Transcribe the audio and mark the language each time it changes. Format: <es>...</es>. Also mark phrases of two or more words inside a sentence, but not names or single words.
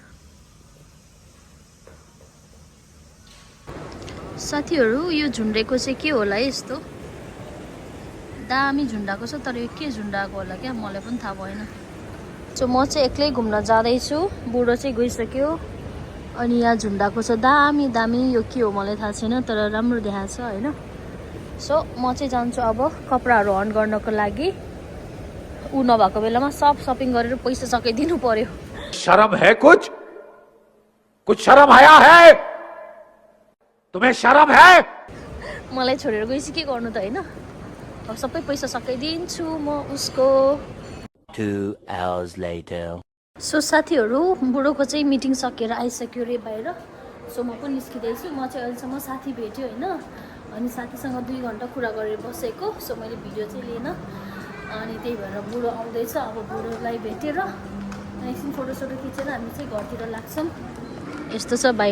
<ne>साथीहरू यो झुन्डेको चाहिँ के होला यस्तो दामी झुन्डाको छ तर यो के झुन्डाको होला क्या मलाई पनि थाहा भएन सो म चाहिँ एक्लै घुम्न जाँदैछु बुढो चाहिँ गइसक्यो अनि यहाँ झुन्डाको छ दामी दामी यो के हो मलाई थाहा छैन तर राम्रो देखाएको छ होइन सो म चाहिँ जान्छु अब कपडाहरू हर्न गर्नको लागि ऊ नभएको बेलामा सब सपिङ गरेर पैसा सकाइदिनु पर्यो</ne> <hi>शर्म है कुछ शर्म आया है तुम्हें शर्म है</hi> <ne>मलाई छोडेर गइस के गर्नु त होइन अब सबै पैसा सकाइदिन्छु म उसको</ne> <en>2 hours later</en> <ne>सो साथीहरू बुढोको चाहिँ मिटिङ सकेर आइसक्यो रे बाहिर सो म पनि निस्किँदैछु म चाहिँ अहिलेसम्म साथी भेट्यो होइन अनि साथीसँग 2 घन्टा कुरा गरेर बसेको सो मैले भिडियो चाहिँ लिएन अनि त्यही भएर बुढो आउँदैछ अब बुढोलाई भेटेर एकछिन फोटोसोटो खिचेर हामी चाहिँ घरतिर लाग्छौँ यस्तो छ बाहिर</ne>